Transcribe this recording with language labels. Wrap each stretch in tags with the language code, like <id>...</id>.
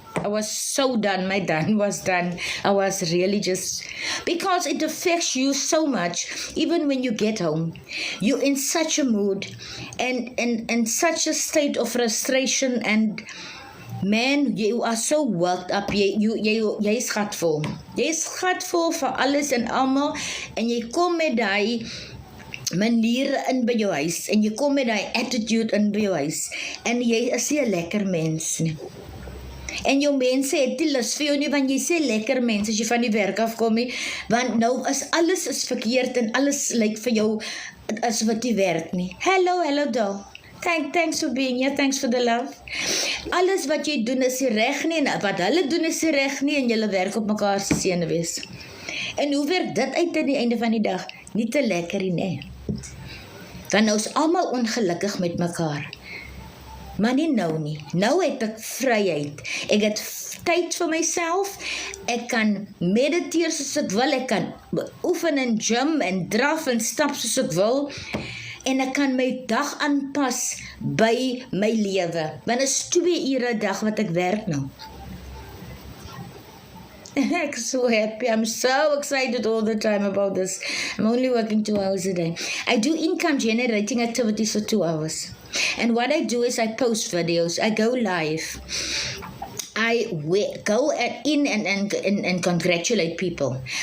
<en>I was so done. My done was done. I was really just, because it affects you so much. Even when you get home, you're in such a mood and such a state of frustration. And man, you are so worked up.</en> <af>Jy is gatvol. Jy is gatvol vir alles en almal. En jy kom met die maniere in by jou huis en jy kom met die attitude in by jou huis en jy is nie 'n lekker mens nie. En jou mense het die lus vir jou nie, want jy sê lekker mens as jy van die werk afkom nie, want nou is alles is verkeerd en alles lyk vir jou as wat die werk nie.</af> <en>Hello doll. Thanks for being here, thanks for the love.</en> <af>Alles wat jy doen is nie reg nie en wat hulle doen is nie reg nie en julle werk op mekaar se senuwees. En hoe werk dit uit aan die einde van die dag? Nie te lekker nie. Want nou is almal ongelukkig met mekaar. Maar nie nou nie. Nou het ek vryheid. Ek het tyd vir myself. Ek kan mediteer soos ek wil. Ek kan oefen in gym en draf en stap soos ek wil. En ek kan my dag aanpas by my lewe. Want is 2 ure 'n dag wat ek werk nou.</af> <en>I'm so happy. I'm so excited all the time about this. I'm only working 2 hours a day. I do income generating activities for 2 hours. And what I do is I post videos. I go live. I go in and congratulate people.</en>